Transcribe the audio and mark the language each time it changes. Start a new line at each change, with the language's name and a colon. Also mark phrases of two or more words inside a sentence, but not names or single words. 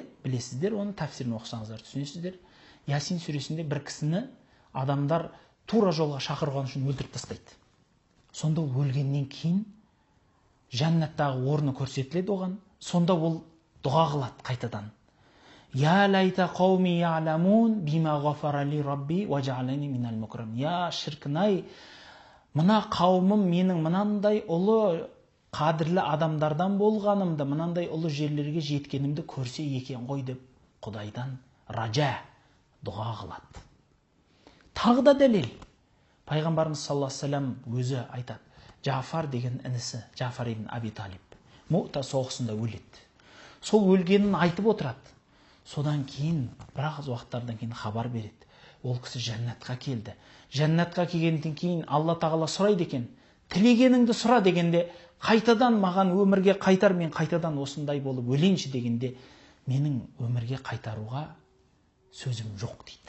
Kazakh: Білесіздер, оны тәфсірін оқысаңыздар түсінесіздер. Ясин сүресінде бір кісіні адамдар тура жолға шақырған үшін өлтіріп тастайды. Сонда ол өлгеннен кейін жәннаттағы орны көрсетіледі оған. Сонда ол дұға қылады қайтадан.
Arabic: يا ليت قومي يعلمون بما غفر لي ربي وجعلني من المكرمين.
Kazakh: Я шіркінай, мына қауымым менің мынандай ұлы қадірлі адамдардан болғанымды, мынандай ұлы жерлерге жеткенімді көрсе екен ғой деп Құдайдан ража, дұға қылады. Тағы да дәлел. Пайғамбарымыз
Arabic: صلى الله عليه وسلم
Kazakh: өзі айтады. Джафар деген інісі, Джафар ибн Аби Талиб, Муъта соғысында өледі. Сол өлгенін айтып отырады. Содан кейін, біраз уақыттардан кейін хабар береді. Ол кісі жәннатқа келді. Жәннатқа келгеннен кейін Алла тағала сұрайды екен, тілегеніңді сұра дегенде, қайтадан маған өмірге қайтар, мен қайтадан осындай болып өлейінші дегенде, менің өмірге қайтаруға сөзім жоқ дейді.